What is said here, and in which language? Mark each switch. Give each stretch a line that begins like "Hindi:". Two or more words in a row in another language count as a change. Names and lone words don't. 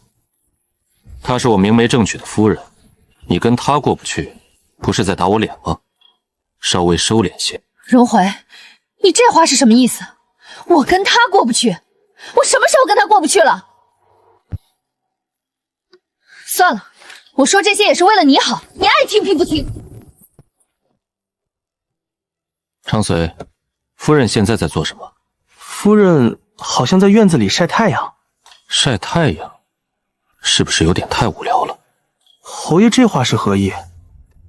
Chinese: 她是我明媒正娶的夫人，你跟她過不去，不是在打我臉嗎？稍微收斂些。榮輝，你這話是什麼意思？我跟他過不去？我什麼時候跟他過不去了？算了，我說這些也是為了你好，你愛聽聽不聽。長隨，夫人現在在做什麼？夫人好像在院子裡曬太陽。曬太陽？是不是有點太無聊了？侯爺這話是何意？